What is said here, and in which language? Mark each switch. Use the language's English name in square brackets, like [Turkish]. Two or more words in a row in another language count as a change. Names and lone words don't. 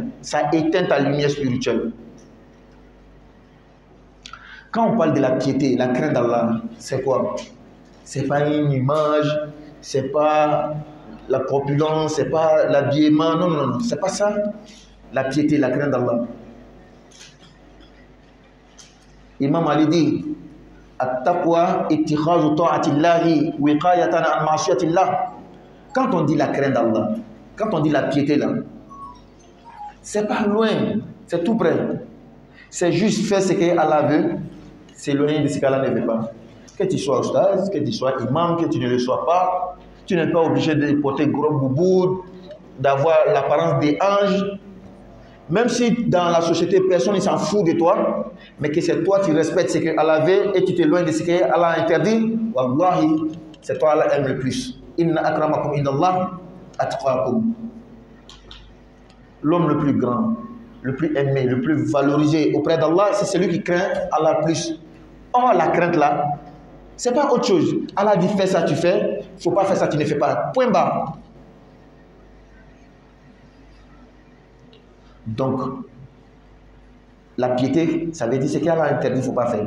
[French] Ça éteint ta lumière spirituelle. Quand on parle de la piété, la crainte d'Allah, c'est quoi? Ce n'est pas une image, ce n'est pas la corpulence, ce n'est pas l'habillement. Non, non, non, ce n'est pas ça. La piété, la crainte d'Allah. Imam Ali dit [Arabic] التقوى اتخاذ طاعة الله وقاية عن معصية الله. [French] Quand on dit la crainte d'Allah, quand on dit la piété là, c'est pas loin, c'est tout près. C'est juste faire ce que Allah veut, s'éloigner de ce qu'Allah ne veut pas. Que tu sois ustaz, que tu sois imam, que tu ne le sois pas, tu n'es pas obligé de porter gros boubou, d'avoir l'apparence des anges. Même si dans la société, personne ne s'en fout de toi, mais que c'est toi, tu respectes ce qu'Allah veut et tu t'éloignes de ce qu'Allah a interdit, wallahi, c'est toi Allah aime le plus. [Arabic] إن أكرمكم عند الله أتقاكم. [French] L'homme le plus grand, le plus aimé, le plus valorisé auprès d'Allah, c'est celui qui craint Allah plus. Or, la crainte là, c'est pas autre chose. Allah dit fais ça, tu fais, il ne faut pas faire ça, tu ne fais pas. Point barre. Donc, la piété, ça veut dire ce qu'Allah a interdit, il ne faut pas faire.